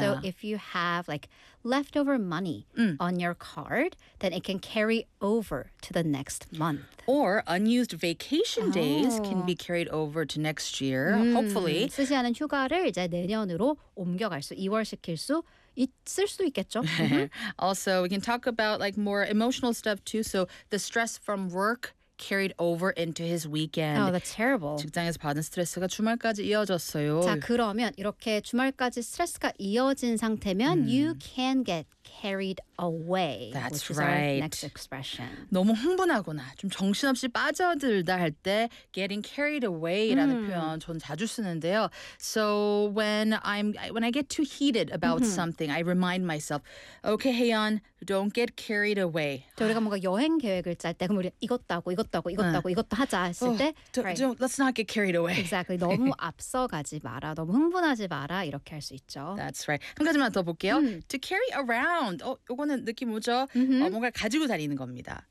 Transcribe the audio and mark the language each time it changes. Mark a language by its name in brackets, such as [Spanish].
[English] So if you have like leftover money on your card, then it can carry over to the next month. Or unused vacation days can be carried over to next year, hopefully. [Korean] 쓰지 않은 휴가를 이제 내년으로 옮겨갈 수, 이월시킬 수 있을 수 있겠죠. [English] Also, we can talk about like more emotional stuff too. So the stress from work carried over into his weekend. Oh, that's terrible. [Korean] 직장에서 받은 스트레스가 주말까지 이어졌어요. 자, 그러면 이렇게 주말까지 스트레스가 이어진 상태면 [English] you can get carried away. That's which right. Is our next expression. [Korean] 너무 흥분하거나 좀 정신없이 빠져들다 할 때 getting carried away라는 표현 전 자주 쓰는데요. [English] So when I get too heated about something, I remind myself, okay, Haeyeon, don't get carried away. [Korean] 우리가 뭔가 여행 계획을 짤 때 그럼 우리 이것도 하고 이것도 하자 했을 때 [English] don't, let's not get carried away. [Korean] Exactly. 너무 앞서가지 마라. 너무 흥분하지 마라. 이렇게 할 수 있죠. [English] That's right. [Korean] 한 가지만 더 볼게요. [English] To carry around. [Korean] 이거는 느낌 오죠? 뭔가 가지고 다니는 겁니다.